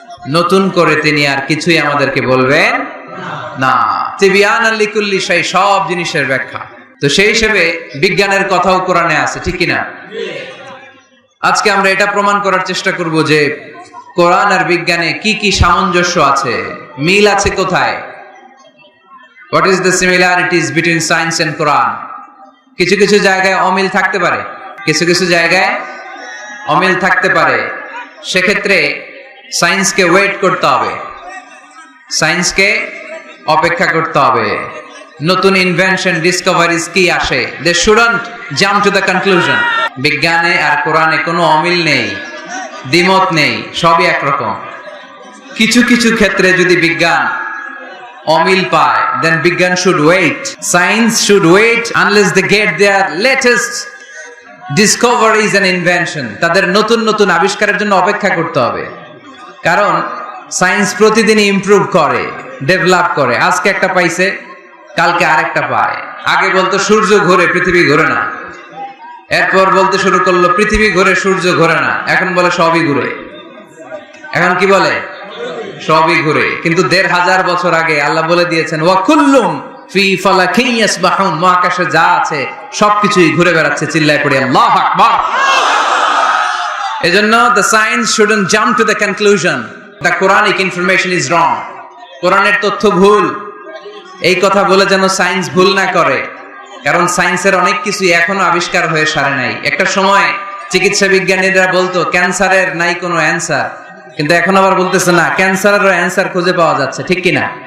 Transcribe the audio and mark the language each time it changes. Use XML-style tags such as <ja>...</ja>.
<bn>নতুন করে তিনি আর কিছুই আমাদেরকে বলবেন না।</bn> <ar>তিবয়ানান লিকুল্লি শাই,</ar> <bn>সব জিনিসের ব্যাখ্যা। তো সেই হিসেবে বিজ্ঞানের কথাও কোরআনে আছে, ঠিক কিনা? আজকে আমরা এটা প্রমাণ করার চেষ্টা করব যে কোরআন আর বিজ্ঞানে কি কি সামঞ্জস্য আছে, মিল আছে কোথায়।</bn> <en>What is the similarities between science and Quran?</en> <bn>কিছু কিছু জায়গায় অমিল থাকতে পারে, কিছু কিছু জায়গায় অমিল থাকতে পারে। সেক্ষেত্রে সায়েন্সকে ওয়েট করতে হবে, সায়েন্সকে অপেক্ষা করতে হবে। নতুন ইনভেনশন, ডিসকভারিজ কি আসে,</bn> <en>they shouldn't jump to the conclusion.</en> <bn>বিজ্ঞানে আর কোরআনে কোনো অমিল নেই, দ্বিমত নেই, সবই একরকম। কিছু কিছু ক্ষেত্রে যদি বিজ্ঞান অমিল পায়,</bn> <en>then বিজ্ঞান should wait, science should wait unless they get their latest discoveries and invention.</en> <bn>তাদের নতুন নতুন আবিষ্কারের জন্য অপেক্ষা করতে হবে, কারণ সায়েন্স প্রতিদিন ইমপ্রুভ করে, ডেভেলপ করে। আজকে একটা পাইছে, কালকে আরেকটা পায়। আগে বলতো সূর্য ঘোরে, পৃথিবী ঘোরে না। এরপর বলতে শুরু করলো পৃথিবী ঘোরে, সূর্য ঘোরে না। এখন বলে সবই ঘুরে। এখন কি বলে? সবই ঘুরে। কিন্তু ১৫০০ বছর আগে আল্লাহ বলে দিয়েছেন</bn> <ar>ওয়া কুল্লুম ফি ফালাকিন ইয়াসবাহুন,</ar> <bn>মহাকাশে যা আছে সবকিছুই ঘুরে বেড়াচ্ছে। চিল্লায় পড়ে আল্লাহু আকবার।</bn> <en>এজন্য the science shouldn't jump to the conclusion the Quranic information is wrong.</en> <bn>কোরআনের তথ্য ভুল, এই কথা বলে যেন সায়েন্স ভুল না করে, কারণ সায়েন্সের অনেক কিছু এখনো আবিষ্কার হয়ে সারে নাই। একটা সময় চিকিৎসা বিজ্ঞানীরা বলতো ক্যান্সারের নাই কোনো অ্যান্সার, কিন্তু এখন আবার বলতেছে না, ক্যান্সারেরও অ্যান্সার খুঁজে পাওয়া যাচ্ছে, ঠিক কিনা?</bn>